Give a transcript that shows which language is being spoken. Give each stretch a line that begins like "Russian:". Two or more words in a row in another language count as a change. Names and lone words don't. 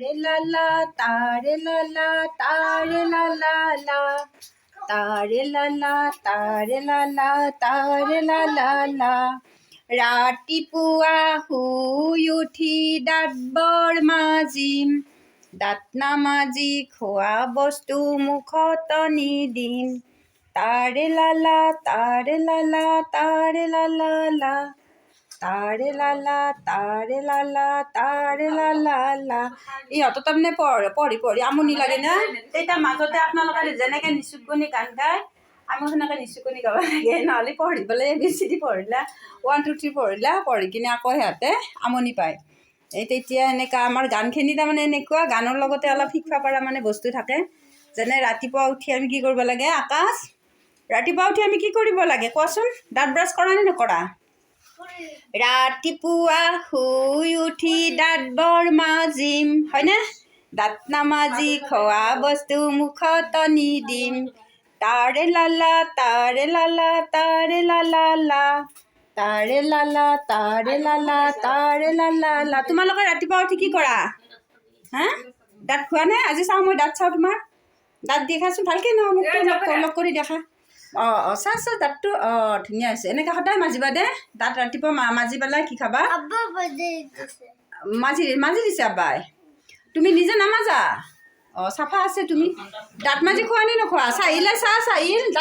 Assamese: লা লা তারে লা লা তারে লা লা লা তারে লা লা তারে লা লা তারে লা লা লা ৰাতিপুৱা শুই উঠি দাঁত বৰ মাজিম দাঁত নামাজি খোৱা বস্তু মুখত নিদিম তাৰে লা লা তাৰে লা লা তাৰে লা লা লা তাৰে লা লা তাৰে লা লা তাৰে লা লা লা ইহঁতৰ তাৰমানে পঢ়ি পঢ়ি আমনি লাগে না তেতিয়া মাজতে আপোনালোকে যেনেকৈ নিচুকনি গান গায় আমি সেনেকৈ নিচুকনি গাব লাগে নহ'লে পঢ়িবলৈ বেছি পঢ়িলা 1 2 3 পঢ়িলা পঢ়ি কিনে আকৌ সিহঁতে আমনি পায় এই তেতিয়া এনেকুৱা আমাৰ গানখিনি তাৰমানে এনেকুৱা গানৰ লগতে অলপ শিকিব পৰা মানে বস্তু থাকে যেনে ৰাতিপুৱা উঠি আমি কি কৰিব লাগে আকাশ ৰাতিপুৱা উঠি আমি কি কৰিব লাগে কোৱাচোন দাঁত ব্ৰাছ কৰা নে নকৰা ৰাতিপুৱা শুই উঠি দাঁত বৰ মাজিম হয়নে দাঁত নামাজি খোৱা বস্তু মুখত নিদিম তাৰে লা লা তাৰে লা লা তাৰে লা লা লা তাৰে লা লা তাৰে লা লা তাৰে লা লা লা তোমালোকে ৰাতিপুৱা উঠি কি কৰা হা দাঁত খোৱা নে আজি চাওঁ মই দাঁত চাওঁ তোমাৰ দাঁত দেখাচোন ভালকৈ নহয় মোক লগ কৰি দেখা অঁ চা দাঁতটো ধুনীয়া হৈছে এনেকৈ সদায় মাজিবা দে দাঁত ৰাতিপুৱা মাজি পেলাই কি খাবা মাজি দিছে আব্বাই তুমি নিজে নামাজা চাফা আছে তুমি দাঁত মাজি খোৱা নে নোখোৱা চাহিলে চাহিল দাঁত